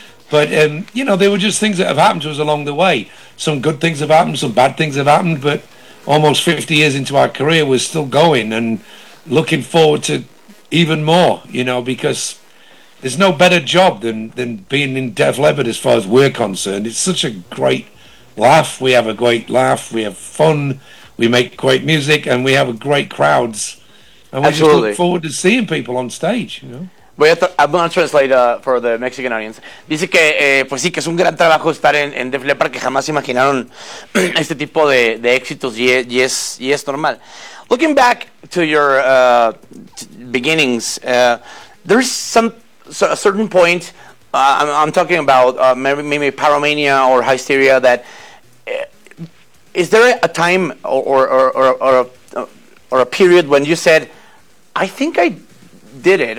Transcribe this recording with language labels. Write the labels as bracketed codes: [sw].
[en] But, you know, they were just things that have happened to us along the way. Some good things have happened, some bad things have happened, but almost 50 years into our career, we're still going and looking forward to even more, you know, because there's no better job than being in Def Leppard as far as we're concerned. It's such a great laugh. We have a great laugh. We have fun. We make great music, and we have a great crowds. And we Absolutely. Just look forward to seeing people on stage, you know. I'm going to translate for the Mexican audience. [es] Dice que, pues sí, que es un gran trabajo estar en Def Leppard, que jamás imaginaron este tipo de éxitos, y es normal. [en] Looking back to your beginnings, there's a certain point, I'm talking about maybe Pyromania or Hysteria, that is there a time or a period when you said, I think I did it.